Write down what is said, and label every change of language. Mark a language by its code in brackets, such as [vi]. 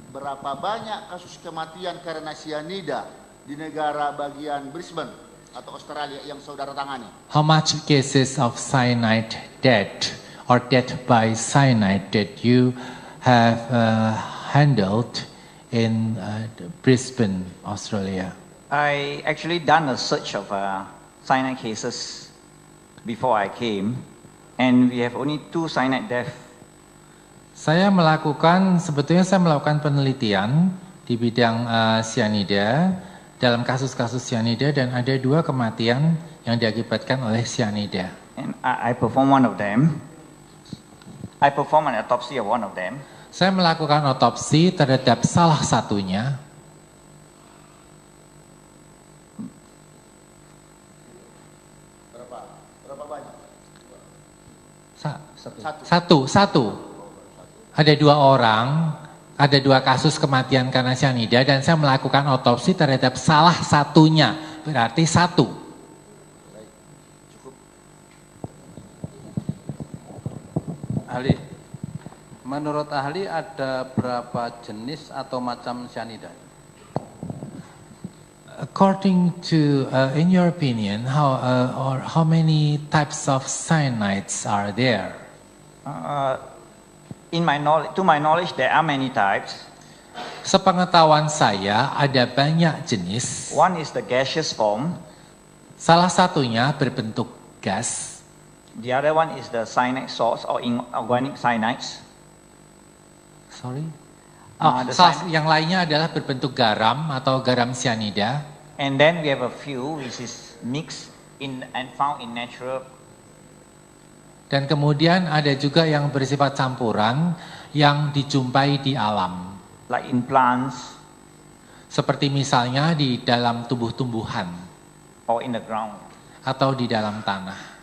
[id] Berapa banyak kasus kematian karena cyanida di negara bagian Brisbane atau Australia yang saudara tangani? [en] How much cases of cyanide death or death by cyanide that you have handled in Brisbane, Australia? I actually done a search of cyanide cases before I came, and we have only 2 cyanide deaths. [id] Sebetulnya saya melakukan penelitian di bidang cyanida dalam kasus-kasus cyanida dan ada 2 kematian yang diakibatkan oleh cyanida. [en] And I performed one of them. I performed an autopsy of one of them. [id] Saya melakukan otopsi terhadap salah satunya. Berapa banyak? Satu. Ada 2 orang, ada 2 kasus kematian karena cyanida dan saya melakukan otopsi terhadap salah satunya, berarti 1. Baik, cukup. Ahli, menurut ahli ada berapa jenis atau macam cyanida? [en] According to, in your opinion, how many types of cyanides are there? To my knowledge, there are many types. [id] Sepengetahuan saya ada banyak jenis. [en] One is the gaseous form. [id] Salah satunya berbentuk gas. [en] The other one is the cyanide salts or inorganic cyanides. Sorry. [id] Yang lainnya adalah berbentuk garam atau garam cyanida. [en] And then we have a few which is mixed in and found in natural. [id] Dan kemudian ada juga yang bersifat campuran yang dijumpai di alam. [en] Like in plants. [id] Seperti misalnya di dalam tumbuh-tumbuhan. [en] Or in the ground. [id] Atau di dalam tanah.